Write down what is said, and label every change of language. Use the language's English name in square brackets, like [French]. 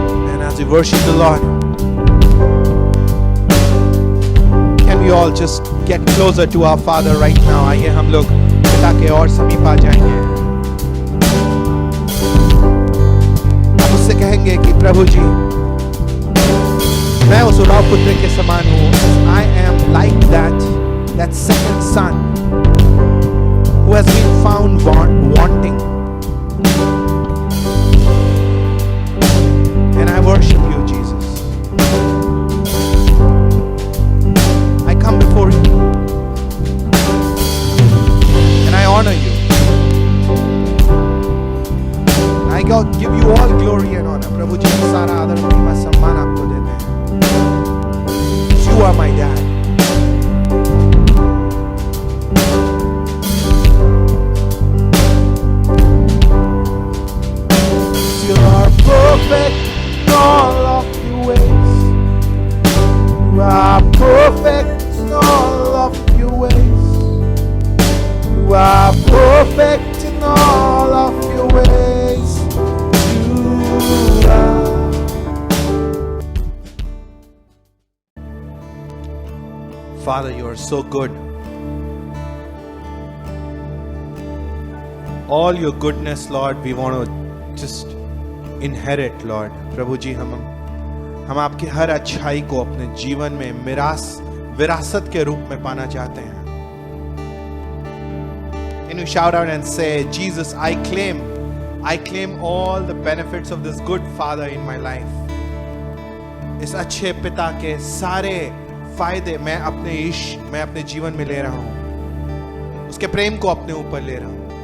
[English] And as we worship the Lord, can we all just get closer to our Father right now? [Hindi] आइए हम लोग पिता के और समीप आ जाएंगे. आप उससे कहेंगे कि प्रभु जी, मैं उस उलाव पुत्र के समान हूँ. [English] I am like that second son who has been found wanting. And I worship you, Jesus. I come before you and I honor you. I give you all glory and honor. [Hindi] प्रभु जी, सारा आदर महिमा सम्मान आपको देते हैं. [English] You are my dad. You are perfect in all of your ways. You are perfect in all of your ways. You are perfect in all of your ways. You are. Father, you are so good. All your goodness, Lord, we want to just inherit, Lord. [Hindi] प्रभु जी, हम आपकी हर अच्छाई को अपने जीवन में विरासत के रूप में पाना चाहते हैं. [English] Can you shout out and say, Jesus, I claim all the benefits of this good Father in my life. [Hindi] इस अच्छे पिता के सारे फायदे मैं अपने जीवन में ले रहा हूं. उसके प्रेम को अपने ऊपर ले रहा हूं.